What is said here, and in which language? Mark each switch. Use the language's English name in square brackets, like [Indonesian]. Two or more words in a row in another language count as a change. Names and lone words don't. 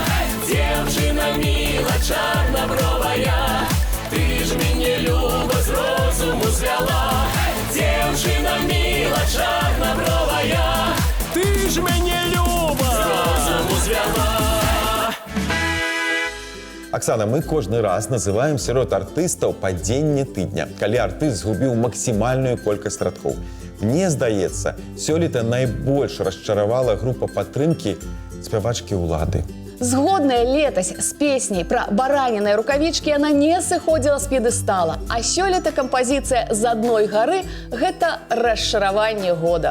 [Ukrainian] Девчина мила, чорнобровая, ти ж мені люба з розуму звела. Девчина мила, чорнобровая, ти ж мені люба з розуму звела. [Belarusian] Оксана, мы кожны раз называем сярод артыстаў падзенне тыдня, калі артыст згубіў максімальную колькасць радкоў. Мне здаецца, сёлета найбольш расчаравала група падтрымкі спявачкі ўлады. Згодная летась з песней пра бараніныя рукавічкі яна не сыходзіла з п'едэстала, а сёлета кампазіцыя «З адной гары» – гэта расчараванне года.